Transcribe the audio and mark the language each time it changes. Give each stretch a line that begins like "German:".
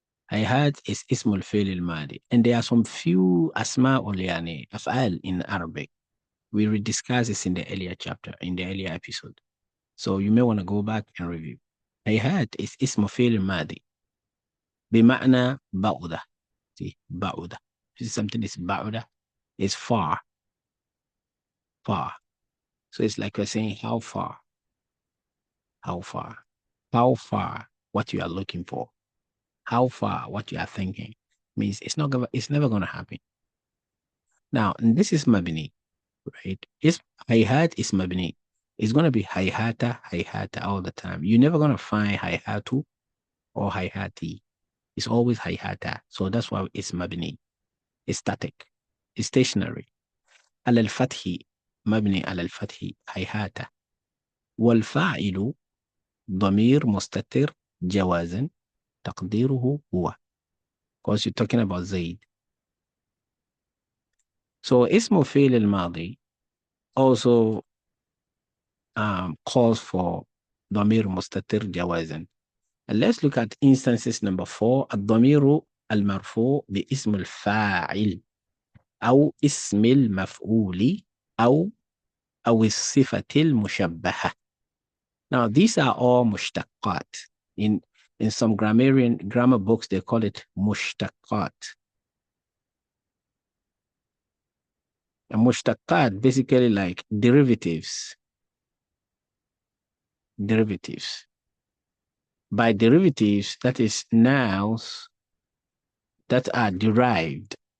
Arabic: هيهات is اسم الفعل الماضي.
English: And there are some few
Arabic: أسماء يعني أفعال
English: in Arabic. We will discuss this in the earlier chapter, in the earlier episode. So you may want to go back and review.
Arabic: هيهات is اسم فعل ماضي بمعنى بعودة.
English: See, بعودة. This is something is بعودة is far. Far. So it's like we're saying how far. How far. How far what you are looking for. How far what you are thinking. Means it's never gonna happen. Now this is mabni, right? It's hayhat is mabni. It's gonna be hayhata all the time. You're never gonna find hayhatu or hayhati. It's always hayhata. So that's why it's mabni. It's static. It's stationary.
Arabic: على الفتح مبني على الفتح هيهات. والفاعل ضمير مستتر جوازا تقديره هو.
English: Because you're talking about Zaid. So اسم فعل الماضي also calls for
Arabic: ضمير مستتر جوازا.
English: And let's look at instances number 4.
Arabic: الضمير المرفوع باسم الفاعل أو اسم المفعول أو الصفة المشبهة.
English: Now these are all mushtaqat. In some grammar books they call it mushtaqat. And mushtaqat basically like derivatives. Derivatives. By derivatives, that is nouns that are derived.